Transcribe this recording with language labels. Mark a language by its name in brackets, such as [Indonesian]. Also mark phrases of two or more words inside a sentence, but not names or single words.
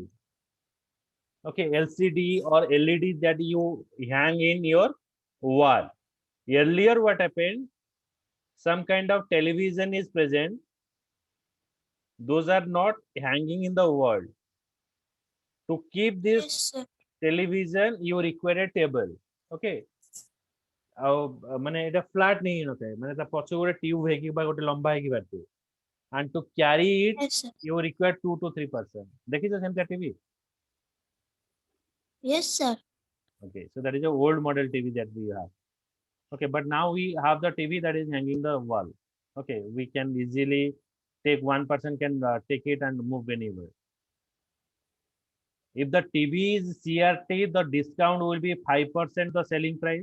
[English] Okay, LCD or LED that you hang in your wall. Earlier, what happened? Some kind of television is present. Those are not hanging in the wall. To keep this Yes, sir. television, you require a table. [Odia] Okay. ମାନେ ଏଟା flat ନେଇ ନଥାଏ ମାନେ ତା ପଛ ଗୋଟେ ଟ୍ୟୁବ ହେଇକି ବା ଗୋଟେ ଲମ୍ବା ହେଇକି ବାହାରିଥିବ [English] and to carry it Yes, sir. you require 2 to 3%. [Odia] ଦେଖିଛ ସେମିତିଆ TV? [English] Yes, sir. Okay, so that is a old model TV that we have. Okay, but now we have the TV that is hanging the wall. Okay, we can easily take one person can take it and move anywhere. If the TV is CRT, the discount will be 5% the selling price.